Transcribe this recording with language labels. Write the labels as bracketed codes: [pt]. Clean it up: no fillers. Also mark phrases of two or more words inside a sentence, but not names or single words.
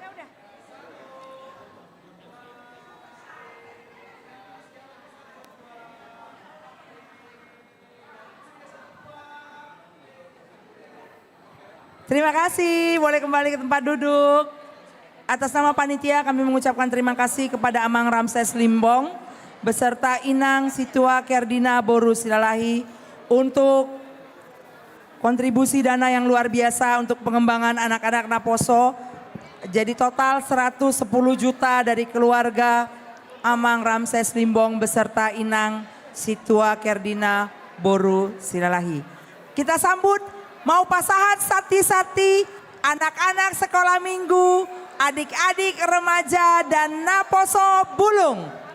[id] Terima kasih, boleh kembali ke tempat duduk. Atas nama panitia kami mengucapkan terima kasih kepada Amang Ramses Limbong beserta Inang Situa Kerdina Boru Silalahi untuk kontribusi dana yang luar biasa untuk pengembangan anak-anak Naposo. Jadi total 110 juta dari keluarga Amang Ramses Limbong beserta Inang Situa Kerdina Boru Silalahi. Kita sambut mau [bbc] pasahat sati-sati, [id] anak-anak sekolah minggu, adik-adik remaja dan Naposo Bulung.